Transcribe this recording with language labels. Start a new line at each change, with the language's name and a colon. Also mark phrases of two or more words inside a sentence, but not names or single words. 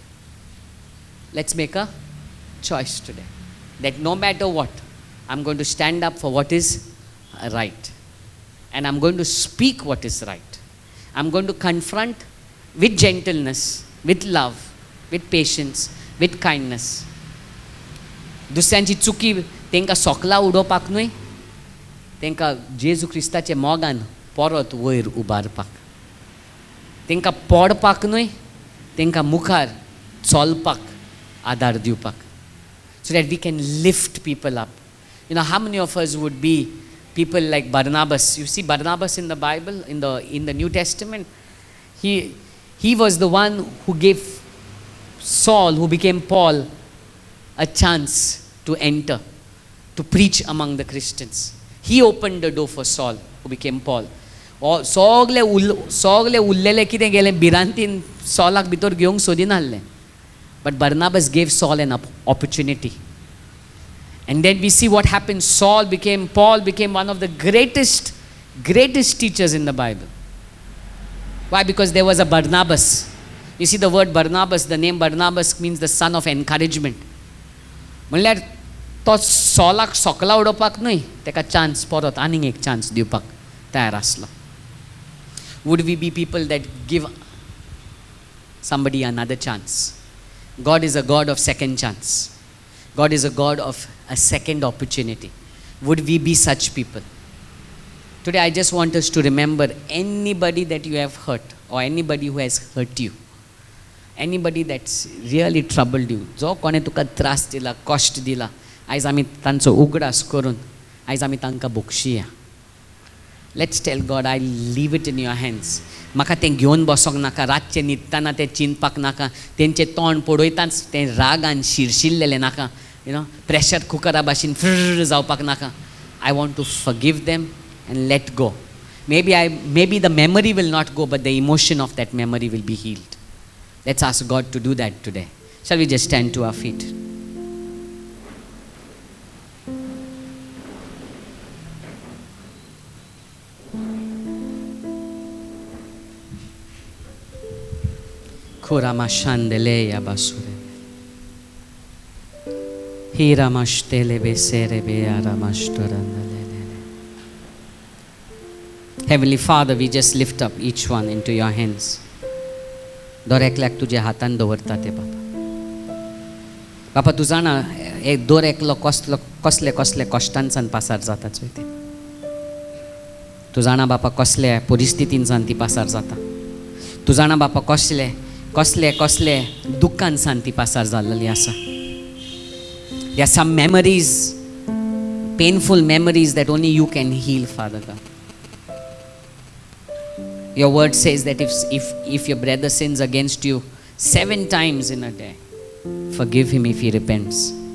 English: Let's make a choice today. That no matter what, I'm going to stand up for what is right. And I'm going to speak what is right. I'm going to confront with gentleness, with love, with patience, with kindness.
Konkani: दुसऱ्यांची चुकी तांकां सोकला उडोवपाक न्हय, तांकां जेजू क्रिस्ताचे मोगान परत वयर उबारपाक. तांकां पडपाक न्हय, तांकां मुखार चलपाक आदार दिवपाक.
English: So that we can lift people up. How many of us would be people like Barnabas? You see Barnabas in the Bible, in the New Testament. He was the one who gave Saul, who became Paul, a chance to enter, to preach among the Christians. He opened the door for Saul, who became Paul.
Konkani: सगळे उरलेले कितें गेलें भिरांतीन सॉलाक भितर घेवंक सोदिनासलें.
English: But Barnabas gave Saul an opportunity. And then we see what happened. Paul became one of the greatest teachers in the Bible. Why? Because there was a Barnabas. You see the word Barnabas, the name Barnabas means the son of encouragement.
Konkani: म्हणल्यार तो सॉलाक सोकला उडोवपाक न्हय, ताका चान्स परत आनीक एक चान्स दिवपाक तयार आसलो.
English: Would we be people that give somebody another chance? God is a God of second chance. God is a God of a second opportunity. Would we be such people? Today I just want us to remember anybody that you have hurt or anybody who has hurt you, anybody that's really troubled you,
Konkani: जो कोणे तुका त्रास दिला, कश्ट दिला, आयज आमी तांचो उगडास करून आयज आमी तांकां बक्षिया.
English: Let's tell God, I leave it in your hands.
Konkani: म्हाका तें घेवन बसोंक नाका, रातचें न्हिदतना तें चिंतपाक नाका, तेंचें तोंड पळयताच तें रागान शिरशिल्लेलें नाका, प्रेशर कुकरा भाशेन फ्र जावपाक नाका.
English: I want to forgive them and let go. Maybe the memory will not go, but the emotion of that memory will be healed. Let's ask God to do that today. Shall we just stand to our feet? Kuramashandeleya basure. Hiramashtele besere beyaramashtorandalele. Heavenly Father, we just lift up each one into your hands.
Konkani: दर एकल्याक तुज्या हातान दवरता ते बापा तूं जाणा दर एकलो कसले कश्टांसान पासार जाता चोय ते. तूं जाणा बापा कसले परिस्थितींसान ती पासार जाता. तूं जाणा बापा कसले दुख्खांसान ती पासार जाल्ली आसा.
English: There are some memories, painful memories that only you can heal, Father God. Your word says that if your brother sins against you 7 times in a day, forgive him if he repents.